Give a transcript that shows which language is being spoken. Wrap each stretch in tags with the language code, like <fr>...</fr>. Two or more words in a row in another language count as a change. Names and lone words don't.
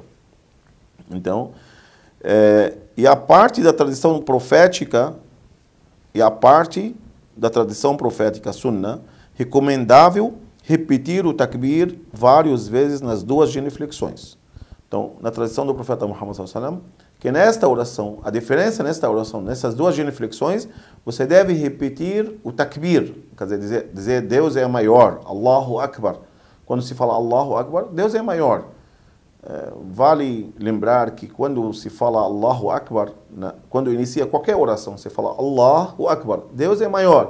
<pt>Então, e a parte da tradição profética, sunnah, recomendável repetir o takbir várias vezes nas 2 genuflexões. Então, na tradição do profeta Muhammad sallallahu alaihi wasallam, que nesta oração, a diferença nesta oração, nessas 2 genuflexões, você deve repetir o takbir, quer dizer Deus é maior,</pt> <ar>الله أكبر.</ar> <pt>Quando se fala</pt> <ar>الله أكبر,</ar> <pt>Deus é maior. Vale lembrar que quando se fala</pt> <ar>الله أكبر,</ar> <pt>quando inicia qualquer oração, você fala</pt> <ar>الله أكبر,</ar> <pt>Deus é maior.</pt>